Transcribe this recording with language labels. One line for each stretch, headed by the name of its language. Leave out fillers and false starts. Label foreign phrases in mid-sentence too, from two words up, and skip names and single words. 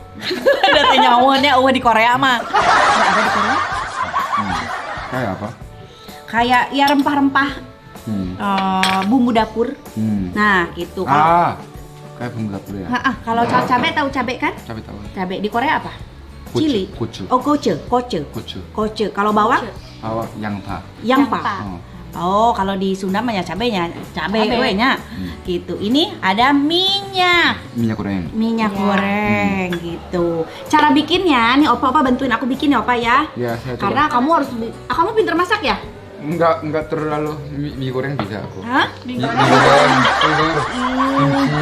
Indonesian: Ada nyawaannya di Korea mah. Nggak ada di Korea. Kayak apa? Kayak ya rempah-rempah, bumbu dapur. Nah, itu. Kayak bumbu dapur ya. Kalau cabe tahu cabe kan? Cabai tahu. Cabe di Korea apa? Gochu, Cili. gochu. Oh, gochu. Gochu. Kalau bawang? Bawang yangpa. Yangpa. Oh. Oh, kalau di Sunda mah ya cabenya, cabe
Sundanese: we nya.
Indonesian: Gitu. Ini ada minyak. Minyak goreng. Gitu. Cara bikinnya nih Opa bantuin aku bikin ya Opa ya. Ya, saya coba. Karena kamu harus kamu pinter masak ya? Enggak terlalu mie goreng bisa aku. Hah? Mie goreng, telur, kimchi.